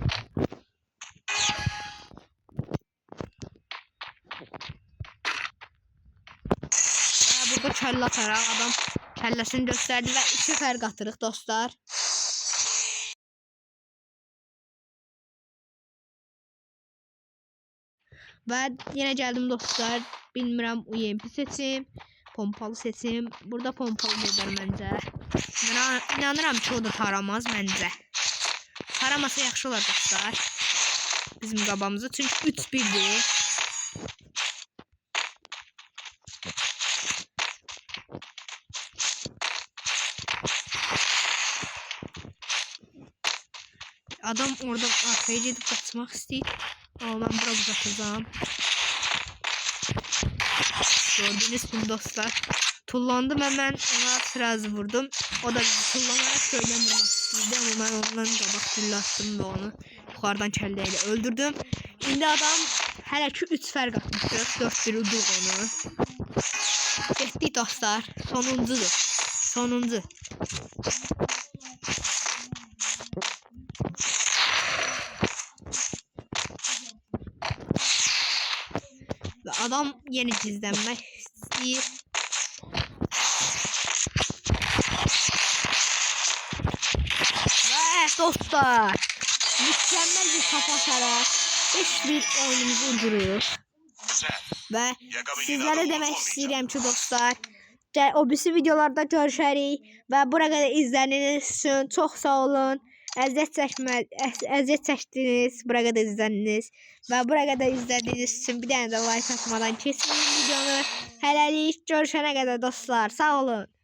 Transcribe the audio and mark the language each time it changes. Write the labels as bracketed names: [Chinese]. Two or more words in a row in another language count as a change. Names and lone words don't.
[Azerbaijani] Ve burada kelle atarak adam kellesini gösterdi ve 2 fark atırıq dostlar. Ve yine geldim dostlar. Bilmirəm UMP seçim, pompalı seçim. Burada pompalı gedər məncə. Mən inanıram ki, o da taramaz məncə. Taramasa yaxşı olar dostlar. Bizim qabamızı çünki 3-1'dir. Adam oradan arkaya gedib qaçmaq istəyir. [Turkish] Ama ben bura uzatacağım. Gördüğünüz gibi dostlar. Tullandım hemen ona biraz vurdum. O da bizi tullanarak şöyle vurmak istedi ama ben ondan qabaq dillattım ve onu yukarıdan kelleyle öldürdüm. [Azerbaijani] Şimdi adam hələ ki 3 fərq atmışıq. 4-1 uduq onu. Getdik dostlar. Sonuncudur. Sonuncu. [Turkish] Ve adam yeni gizlenmek istiyor. Ve dostlar mükemmel bir kafa atarak 5-1 oyunumuzu ucuruyoruz. Ve sizlere demek istedim ki dostlar [Azerbaijani] O birisi videolarda görüşərik və bura qədər izlədiyiniz üçün çox sağ olun. Əziyyət çəkdiniz, bura qədər izlədiniz və bura qədər izlədiyiniz üçün bir dənə də like atmadan keçməyin videonu. Hələlik görüşənə qədər dostlar, sağ olun.